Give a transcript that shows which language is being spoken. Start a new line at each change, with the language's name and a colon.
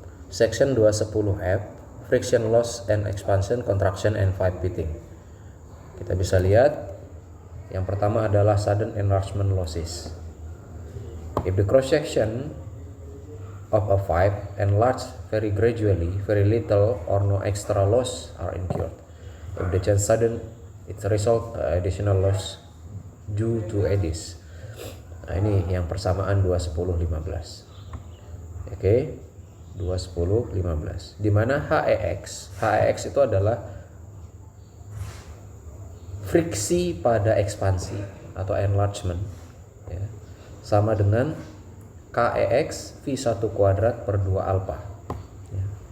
English: Section 2/10(F), friction loss and expansion, contraction and pipe fitting.
Indonesian: Kita bisa lihat yang pertama adalah
English: sudden enlargement losses. If the cross section of a pipe enlarge very gradually, very little or no extra loss are incurred. If the change sudden, it result additional loss due to eddies.
Indonesian: Nah, ini yang persamaan 2/10(15). Oke, 2/10(15). Di mana HEX itu adalah friksi pada ekspansi atau enlargement, ya, sama dengan KEX V1 kuadrat per 2 alpha, ya.